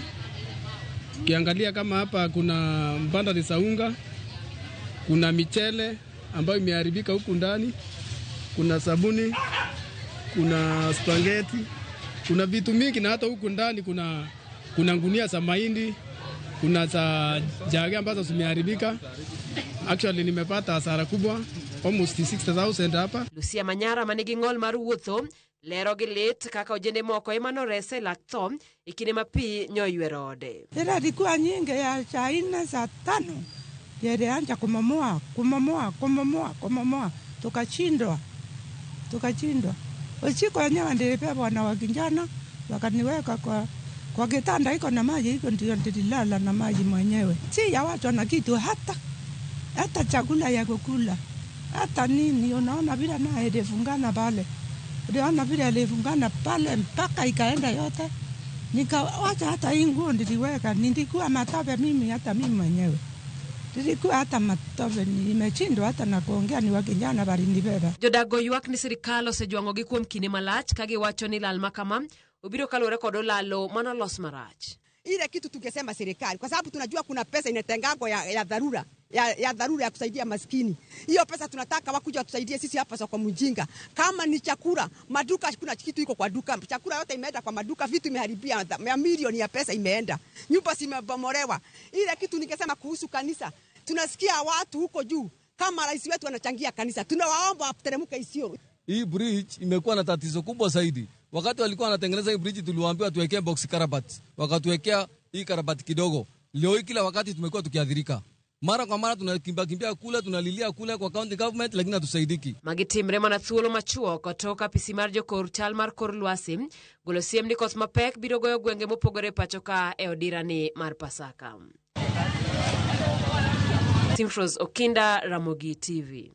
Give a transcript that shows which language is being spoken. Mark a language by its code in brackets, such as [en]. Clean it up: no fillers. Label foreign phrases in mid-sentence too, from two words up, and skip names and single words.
[sw] Ukiangalia kama hapa kuna mbanda za unga, kuna michele ambayo imeharibika huku ndani, kuna sabuni, kuna spaghetti, kuna vitu mingi, na hata huku ndani kuna ngunia za mahindi, kuna za jage ambazo zimeharibika. Actually nimepata hasara kubwa almost 60,000 hapa. [luo] Lucia Manyara manigi ng'ol mar wuotho lero gi lit kaka ojende moko ema rese lak tho ikine ma pi nyoywero ode. [sw] Ila ilikuwa nyingi ya saa 4 saa 5 ilianza kumomoa. Tukachindwa. Usiku wenyewe nilipewa na wakijana wakaniweka kwa kitanda iko na maji, iko ndio nililala na maji mwenyewe. Si ya watu na kitu hata chakula ya kukula. Hata nini, unaona vile na ilifungana pale. Unaona vile ilifungana pale mpaka ikaenda yote. Nikawacha hata hii nguo niliweka, nilikuwa matope mimi hata mimi mwenyewe. Nilikuwa hata matope, nimechindwa hata na kuongea ni wakijana balinibeba. [luo] Jodago ywak ni sirikal osejwango gi kuom kinde malach ka giwacho ni lal makama obiro kaluwore kod olalo manolos marach. [sw] Ile kitu tungesema serikali, kwa sababu tunajua kuna pesa inatengwa ya dharura ya dharura ya kusaidia maskini. Hiyo pesa tunataka wakuja tusaidie sisi hapa soko mjinga. Kama ni chakula, maduka kuna kitu iko kwa duka. Chakula yote imeenda kwa maduka, vitu imeharibia, milioni ya pesa imeenda. Nyumba zimebomolewa. Ile kitu ningesema kuhusu kanisa. Tunasikia watu huko juu kama rais wetu anachangia kanisa. Tunawaomba wateremke Isiolo. Hii bridge imekuwa na tatizo kubwa zaidi. Wakati walikuwa wanatengeneza hii bridge tuliwaambiwa tuwekee box karabati. Wakatuwekea hii karabati kidogo. Leo hii kila wakati tumekuwa tukiadhirika. Mara kwa mara tunakimbia kule, tunalilia kule kwa [en] county government [sw] lakini hatusaidiki. [luo] Magitimre mana thuolo machuo kutoka pisimar jokor chal mar kor lwasi golo siem ni koth mapek biro goyo gwenge mopogore pacho ka e odirani mar Pasaka. Timfros Okinda, Ramogi TV.